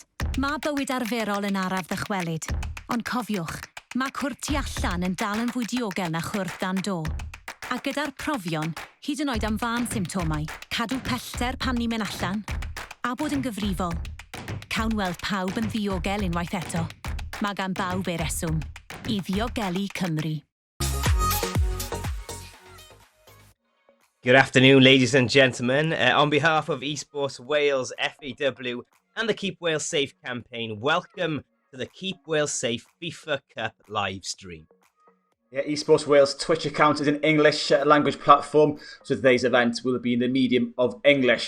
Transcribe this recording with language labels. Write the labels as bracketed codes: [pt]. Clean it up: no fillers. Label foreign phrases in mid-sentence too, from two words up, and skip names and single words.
[cy] Mae bywyd arferol yn araf ddychwelyd. Ond cofiwch, mae cwrt tu allan yn dal yn fwy diogel na chwrt dan do. A gyda'r profion, hyd yn oed am fan symptomau, cadw pellter pan ni'n mynd allan, a bod yn gyfrifol. Cawn weld pawb yn ddiogel unwaith eto. Mae gan bawb ei reswm. I ddiogelu Cymru. [en] Good afternoon, ladies and gentlemen. On behalf of EsportsWales, FAW, and the Keep Wales Safe campaign, welcome to the Keep Wales Safe FIFA Cup live stream. Yeah, EsportsWales Twitch account is an English language platform, so today's event will be in the medium of English.